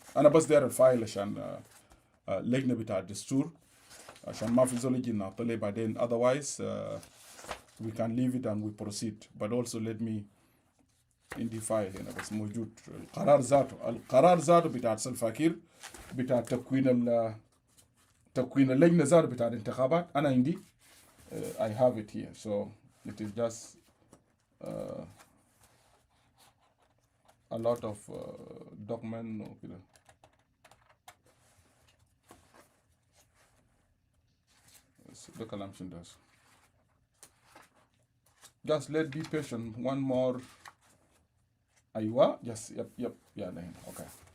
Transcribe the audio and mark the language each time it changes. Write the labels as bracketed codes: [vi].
[ar] أنا بس داير الفايل عشان لجنة بتاع الدستور عشان ما في زول يجي نعطله بعدين [en] otherwise we can leave it and we proceed. but also let me in the file [ar] هنا بس موجود القرار ذاته بتاع سلفاكير بتاع تكوين اللجنة ذاته بتاع الانتخابات. أنا عندي [en] I have it here so it is just a lot of document [ar] وكده. ده كلام شنو ده. [en] just let's be patient one more. [ar] ايوه just يب يعني هنا اوكي.